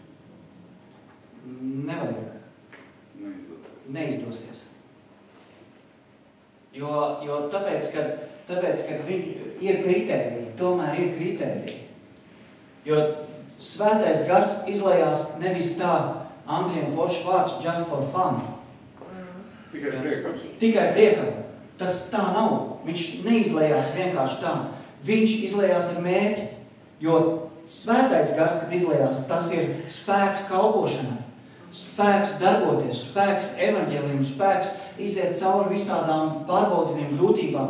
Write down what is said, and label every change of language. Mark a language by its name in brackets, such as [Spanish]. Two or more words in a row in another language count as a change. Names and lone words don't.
[Latvian] Nevajag. Neizdosies. Jo tāpēc, kad viņi ir kritēriji, tomēr ir kritēriji. Jo svētais gars izlejās nevis tā, angļiem foršs vārds, [English] just for fun. [Latvian] Tikai priekam. Tas tā nav. Viņš neizlejās vienkārši tā. Viņš izlejās ar mērķi. Jo svētais gars, kad izlejās, tas ir spēks kalpošanai. Spēks darboties, spēks evaņģēlijam, spēks iziet cauri visādām pārbaudījumiem, grūtībām.